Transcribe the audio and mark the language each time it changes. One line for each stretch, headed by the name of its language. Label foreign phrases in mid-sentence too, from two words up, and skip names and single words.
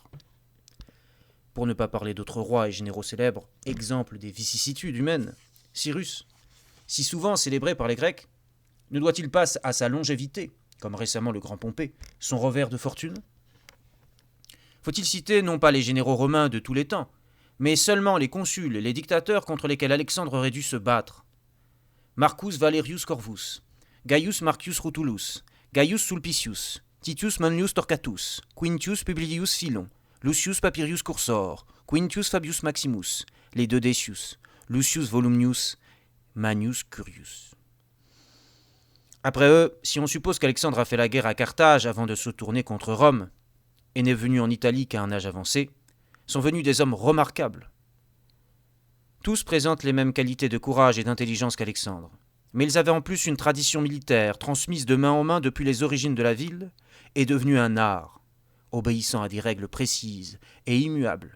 French: Pour ne pas parler d'autres rois et généraux célèbres, exemple des vicissitudes humaines, Cyrus, si souvent célébré par les Grecs, ne doit-il pas à sa longévité, comme récemment le grand Pompée, son revers de fortune? Faut-il citer non pas les généraux romains de tous les temps, mais seulement les consuls et les dictateurs contre lesquels Alexandre aurait dû se battre? Marcus Valerius Corvus, Gaius Marcius Rutulus, Gaius Sulpicius, Titus Manlius Torquatus, Quintius Publilius Philon, Lucius Papirius Cursor, Quintius Fabius Maximus, les deux Decius, Lucius Volumnius, Manius Curius. Après eux, si on suppose qu'Alexandre a fait la guerre à Carthage avant de se tourner contre Rome, et n'est venu en Italie qu'à un âge avancé, sont venus des hommes remarquables. Tous présentent les mêmes qualités de courage et d'intelligence qu'Alexandre, mais ils avaient en plus une tradition militaire transmise de main en main depuis les origines de la ville et devenue un art, obéissant à des règles précises et immuables.